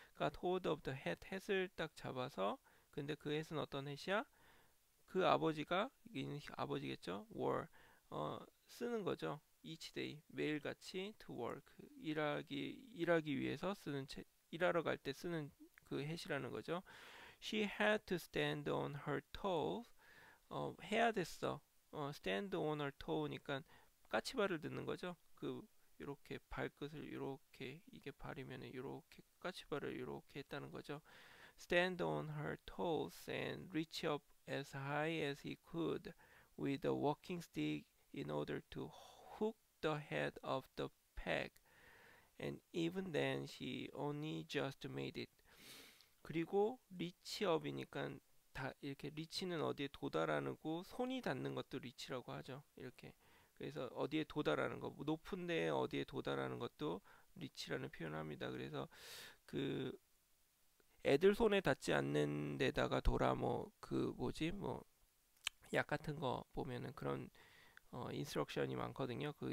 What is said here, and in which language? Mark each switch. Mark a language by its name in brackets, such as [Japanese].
[English] got hold of the hat [Korean] 을 딱 잡아서 근데 그 hat은 어떤 hat이야? 그 아버지가 이게 아버지겠죠? [English] wore [Korean] 쓰는 거죠. [English] each day [Korean] 매일같이 [English] to work [Korean] 일하기 위해서 일하러 갈 때 쓰는 그 hat이라는 거죠. [English] She had to stand on her toes. [Korean] 해야 됐어. [English] stand on her toe [Korean] 니까 까치발을 듣는 거죠. 그 이렇게 발끝을 이렇게 이게 발이면 이렇게 까치발을 이렇게 했다는 거죠. [English] Stand on her toes and reach up as high as he could with a walking stick in order to hook the head of the peg. And even then she only just made it. [Korean] 그리고 리치업이니까 다 이렇게 리치는 어디에 도달하고 손이 닿는 것도 리치라고 하죠. 이렇게 그래서 어디에 도달하는 거 높은 데에 어디에 도달하는 것도 리치라는 표현을 합니다. 그래서 그 애들 손에 닿지 않는 데다가 돌아 뭐 그 뭐지 뭐 약 같은 거 보면은 그런 인스트럭션이 많거든요.